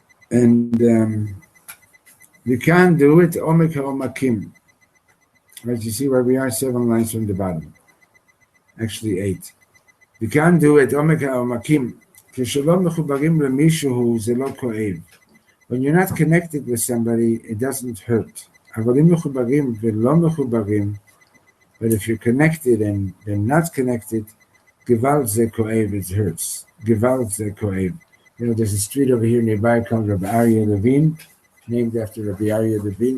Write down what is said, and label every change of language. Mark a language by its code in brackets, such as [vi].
[en] And we can't do it. Omek ha'omakim. Right, you see where we are, 7 lines from the bottom. Actually 8. We can't do it. Omek ha'omakim. [he] כשלא מחוברים למישהו זה לא כואב. [en] When you're not connected with somebody, it doesn't hurt. [he] אבל אם מחוברים ולא מחוברים, [en] But if you're connected and they're not connected, [he] Gewalt ze koev, [en] it hurts. [he] Gewalt ze koev. [en] There's a street over here nearby called Rabbi Aryeh Levine, named after Rabbi Aryeh Levine.